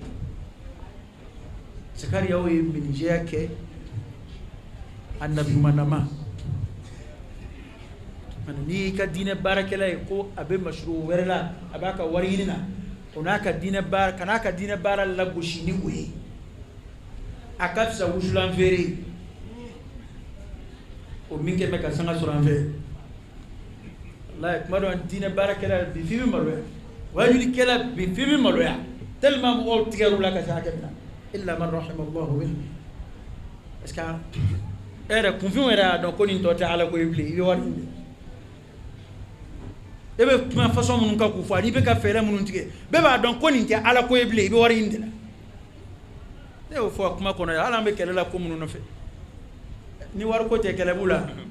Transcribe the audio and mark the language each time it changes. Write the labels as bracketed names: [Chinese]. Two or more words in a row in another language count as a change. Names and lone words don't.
[Bambara] Zakariya ye menuisier kɛ a nabi ɲumanama n'i y'i ka diinɛ baarakɛla ye ko a bɛ masuru wɛrɛ la a b'a ka wari ɲini na o n'a ka diinɛ baara kan'a ka diinɛ baara lagosi ni o ye a ka fisa wusulan feere o min kɛ bɛ ka sanga sɔrɔ an fɛ walayi kuma dɔ diinɛ baarakɛla bi f'i bɛ maloya wajulikɛla bi f'i bɛ maloya tellement mɔgɔw tigɛr'u la ka se hakɛ min na [Arabic] إلا من رحمه الله به [French] parce que [Bambara] e yɛrɛ kunfinw yɛrɛ y'a dɔn ko nin tɔ tɛ ala ko ye bilen i bɛ wari ɲini e bɛ kuma façon minnu kan k'u fɔ ani i bɛ ka fɛɛrɛ minnu tigɛ bɛɛ b'a dɔn ko nin tɛ ala ko ye bilen i bɛ wari ɲini de la ne y'o fɔ kuma kɔnɔ hali an bɛ kɛlɛ la ko minnu nɔfɛ ni wari ko tɛ kɛlɛ b'u la